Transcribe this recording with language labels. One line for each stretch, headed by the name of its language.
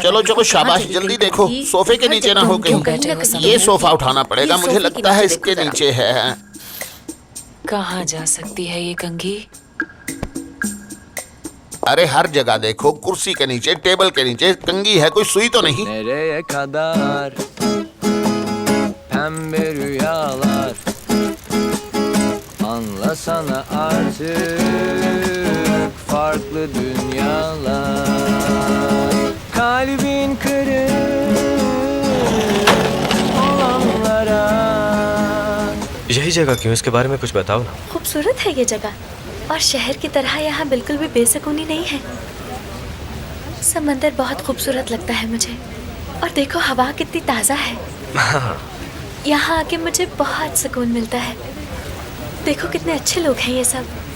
Hindi: चलो चलो शाबाश, जल्दी देखो सोफे के नीचे ना हो कहीं। ये सोफा उठाना पड़ेगा, मुझे लगता है इसके नीचे है। कहाँ जा सकती है ये कंघी? अरे हर जगह देखो, कुर्सी के नीचे, टेबल के नीचे कंघी है, कोई सुई तो नहीं?
Turkish: Nereye kadar pembe rüyalar Anlasana artık farklı dünyalar Kalbin kırık olanlara
Hindi: यही जगह क्यों, इसके बारे में कुछ बताओ ना। खूबसूरत है ये जगह, और शहर की तरह यहाँ बिल्कुल भी बेसुकूनी नहीं है। समंदर बहुत खूबसूरत लगता है मुझे, और देखो हवा कितनी ताज़ा है। यहाँ आके मुझे बहुत सुकून मिलता है। देखो कितने अच्छे लोग हैं ये सब।